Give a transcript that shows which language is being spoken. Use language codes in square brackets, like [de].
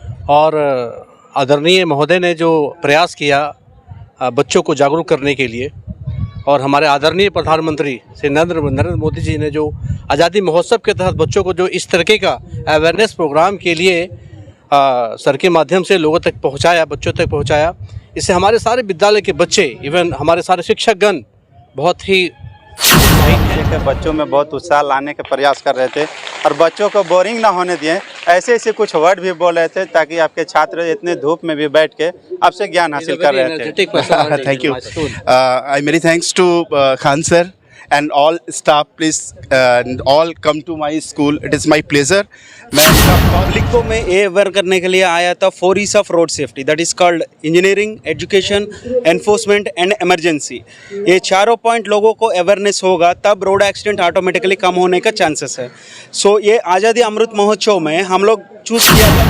[hi] और आदरणीय महोदय ने जो प्रयास किया बच्चों को जागरूक करने के लिए, और हमारे आदरणीय प्रधानमंत्री श्री नरेंद्र मोदी जी ने जो आज़ादी महोत्सव के तहत बच्चों को जो इस तरीके का अवेयरनेस प्रोग्राम के लिए सर के माध्यम से लोगों तक पहुँचाया, बच्चों तक पहुँचाया, इससे हमारे सारे विद्यालय के बच्चे, इवन हमारे सारे शिक्षकगण बहुत ही के बच्चों में बहुत उत्साह लाने के प्रयास कर रहे थे और बच्चों को बोरिंग ना होने दिए। ऐसे ऐसे कुछ वर्ड भी बोल रहे थे ताकि आपके छात्र इतने धूप में भी बैठ के आपसे ज्ञान हासिल कर रहे थे। [en] Thank you. I many thanks to Khan sir and all staff. Please and all come to my school. It is my pleasure. [hi] मैं पब्लिक को मैं ये अवेयर करने के लिए आया था 4 E's of road safety, [en] that is called [hi] engineering, education, enforcement and emergency. ये चारों पॉइंट लोगों को अवेयरनेस होगा तब रोड एक्सीडेंट ऑटोमेटिकली कम होने का चांसेस है। सो ये आज़ादी अमृत महोत्सव में हम लोग चूज़ किया